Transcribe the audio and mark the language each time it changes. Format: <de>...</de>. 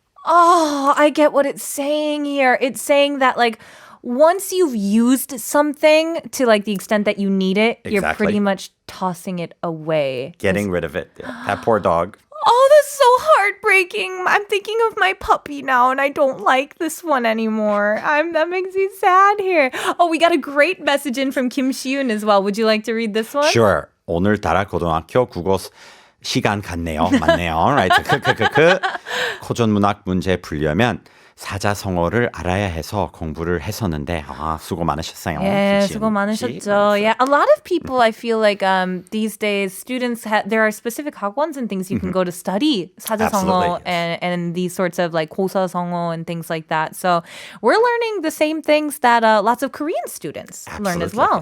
<en>Oh, I get what it's saying here. It's saying that like once you've used something to like the extent that you need it, you're pretty much tossing it away. Getting rid of it. Yeah. That poor dog. Oh, that's so heartbreaking. I'm thinking of my puppy now, and I don't like this one anymore. That makes me sad here. Oh, we got a great message in from Kim Shi-yoon as well. Would you like to read this one? Sure.</en> <ko>오늘따라 고등학교 국어 시간 같네요. 맞네요. Right. 고전문학 문제 풀려면 사자성어를 알아야 해서 공부를 했었는데 수고 많으셨어요. 네, 수고 많으셨죠.</ko> <en>Yeah, a lot of people I feel like these days students there are specific 학원s and things you can go to study 사자성어 and these sorts of like 고사성어 and things like that. So we're learning the same things that lots of Korean students learn as well.</en>